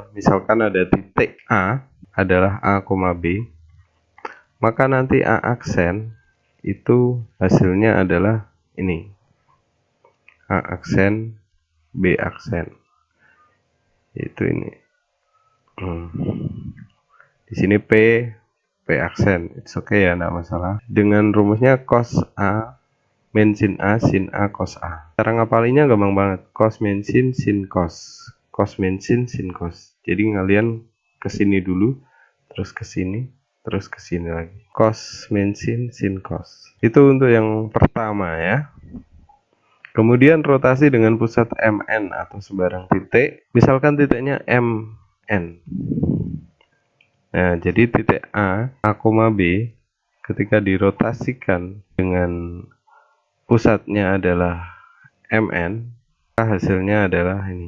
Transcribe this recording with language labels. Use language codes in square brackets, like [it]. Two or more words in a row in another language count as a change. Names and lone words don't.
[id] Misalkan ada titik A adalah A, B, maka nanti A aksen itu hasilnya adalah ini. A aksen, B aksen. Itu ini. Di sini P aksen. [en] It's okay [id] ya, enggak masalah. Dengan rumusnya cos A min sin A, sin A, cos A. Cara ngapalinya gampang banget. Cos min sin, sin cos. Cos min sin, sin cos. Jadi kalian kesini dulu, terus kesini, terus kesini lagi. Cos min sin, sin cos. Itu untuk yang pertama ya. Kemudian rotasi dengan pusat MN atau sembarang titik. Misalkan titiknya MN. Nah, jadi titik A, B, ketika dirotasikan dengan pusatnya adalah MN, hasilnya adalah ini.